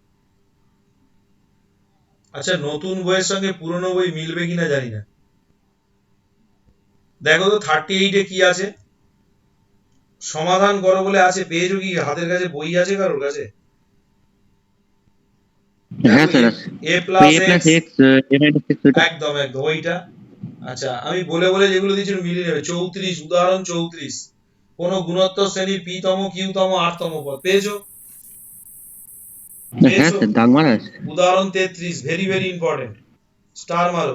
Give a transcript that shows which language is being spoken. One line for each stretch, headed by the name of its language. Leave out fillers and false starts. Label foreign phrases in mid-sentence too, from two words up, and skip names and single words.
Bangla: আচ্ছা, নতুন বইয়ের সঙ্গে পুরনো বই মিলবে কিনা জানি না, দেখো তো 38-এ কি আছে, সমাধান করো বলে আছে, পেয়েছো কি, হাতের কাছে বই আছে কারোর কাছে? হ্যাঁ স্যার আছে।
English: a plus a plus x, x a minus x ওটা।
Bangla: একদম একদম ওইটা। আচ্ছা, আমি বলে বলে যেগুলো দিচ্ছি মিলিয়ে নেবে। 34, উদাহরণ 34, কোন গুণোত্তর শ্রেণীর p তম q তম r তম পদ পেয়েছো? হ্যাঁ স্যার, দাগ মারা আছে। উদাহরণ 33,
English: very very important,
Bangla: স্টার মারো।